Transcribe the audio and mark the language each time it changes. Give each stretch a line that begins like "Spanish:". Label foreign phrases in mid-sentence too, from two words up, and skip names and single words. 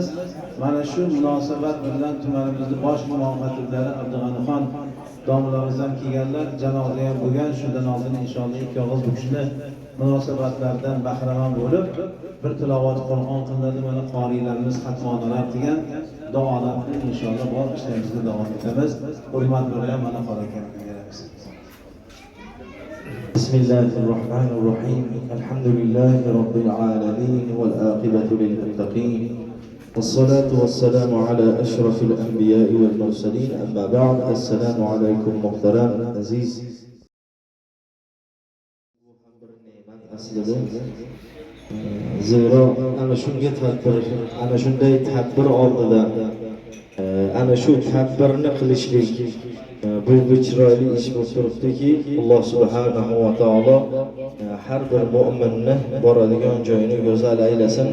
Uzbek: Mana shu munosabat bilan tumanimizning bosh imom xatibları Abdug'anixon domlalarimiz ham kelganlar, janoza ham bo'lgan. Shundan oldin inshaalloh ikki og'iz bu kishini munosabatlardan bahramand bo'lib bir tilovat Qur'on qilinadi. Mana qorilarimiz xatmonalar degan duolarni inshaalloh bor ishlarimizni davom etamiz. Hurmat bilan mana qorakamni beramiz.
Arabic: بسم الله الرحمن الرحيم. الحمد لله رب العالمين والعاقبة للمتقين. والصلاة والسلام على أشرف الأنبياء والمرسلين أما بعد السلام عليكم
Uzbek: محترم عزيز zero ana shunga tadbir ana shunday tadbir oldidan ana shu tadbirni qilishlik bu chiroyli ish bo'lib turibdiki,
Arabic: الله سبحانه وتعالى
Uzbek: har bir mu'minni boradigan joyini go'zal aylasin.